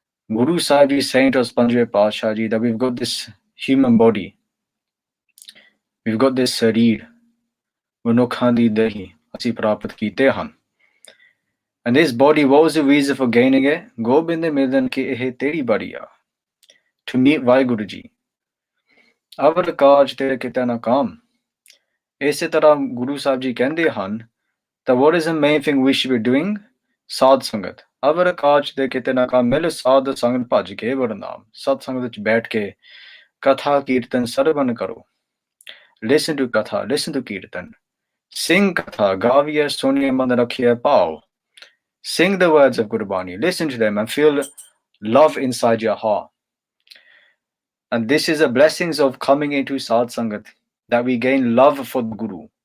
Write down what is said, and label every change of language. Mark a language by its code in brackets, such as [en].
[en] Guru Sahib is saying to us, Panjve Paatshah Ji, that we've got this human body, we've got this sareer, [pa] ਮਨੁੱਖਾਂ ਦੀ ਦੇਹੀ ਅਸੀਂ ਪ੍ਰਾਪਤ ਕੀਤੇ ਹਨ। [en] And this body, what was the reason for gaining it? [pa] Gobind ਮਿਲਨ ਕੀ ਇਹ ਤੇਰੀ ਬਰੀਆ, [en] to meet [pa] Waheguru ji. ਅਵਰ ਕਾਜ ਤੇਰੇ ਕਿਤੇ ਨਾ ਕਾਮ। ਇਸੇ ਤਰ੍ਹਾਂ ਗੁਰੂ ਸਾਹਿਬ ਜੀ ਕਹਿੰਦੇ ਹਨ [en] that what is the main thing we should be doing? [pa] ਸਾਧ ਸੰਗਤ। ਅਵਰ ਕਾਜ ਦੇ ਕਿਤੇ ਨਾ ਕਾਮ ਮਿਲ ਸਾਧ ਸੰਗਤ ਭੱਜ ਕੇ ਵਰਨਾਮ। ਸਤ ਸੰਗਤ ਵਿੱਚ ਬੈਠ ਕੇ ਕਥਾ ਕੀਰਤਨ ਸਰਵਣ ਕਰੋ। [en] Listen to katha, listen to kirtan, sing katha, [pa] ਗਾਵੀਏ ਸੁਣੀਏ ਮਨ ਰੱਖੀਏ ਭਾਵ। [en] Sing the words of Gurbani, listen to them and feel love inside your heart. And this is the blessings of coming into Sadh Sangat, that we gain love for the Guru.